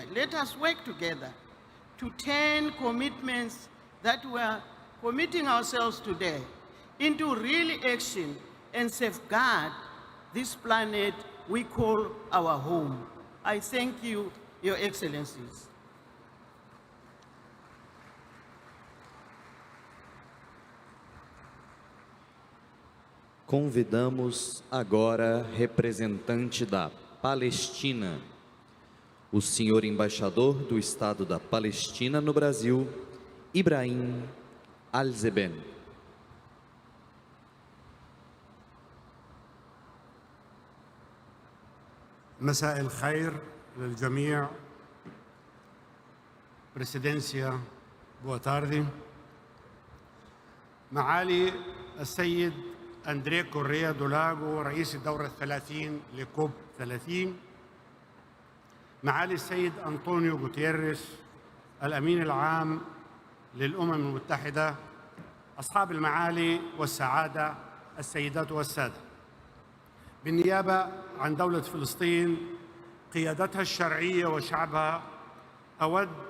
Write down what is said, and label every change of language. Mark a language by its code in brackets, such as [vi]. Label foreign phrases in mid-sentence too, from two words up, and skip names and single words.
[en] Let us work together to turn commitments that we are committing ourselves today into real action and safeguard this planet we call our home. I thank you, Your Excellencies. [pt] Convidamos agora representante da Palestina, o senhor embaixador do Estado da Palestina no Brasil, Ibrahim Al-Zeben. [ar] مساء الخير للجميع. [pt] بريسيدنسيا boa tarde. [ar] معالي السيد أندريه كوريا دولاغو رئيس الدورة الثلاثين لكوب 30، معالي السيد أنطونيو غوتيريس الأمين العام للأمم المتحدة، أصحاب المعالي والسعادة السيدات والسادة، بالنيابة عن دولة فلسطين قيادتها الشرعية وشعبها، أود